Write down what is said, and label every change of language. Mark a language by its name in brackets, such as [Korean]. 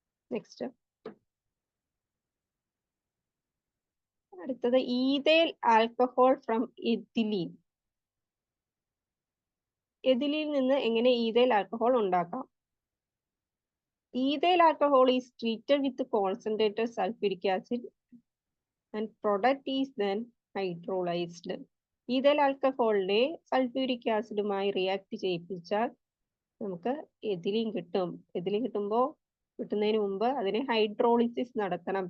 [English] Next, അടുത്തത് ethyl alcohol from ethylene. [Malayalam] എഥിലീനിൽ നിന്ന് എങ്ങനെ ഈഥൈൽ ആൽക്കഹോൾ ഉണ്ടാക്കാം? [English] Ethyl alcohol is treated with concentrated sulfuric acid and product is then hydrolyzed. [Malayalam] Ethyl alcoholനെ sulphuric ആസിഡുമായി react ചെയ്യിപ്പിച്ചാൽ നമുക്ക് ethylene കിട്ടും. Ethylene കിട്ടുന്നതിന് മുമ്പ് അതിനെ ഹൈഡ്രോളിസിസ് നടത്തണം.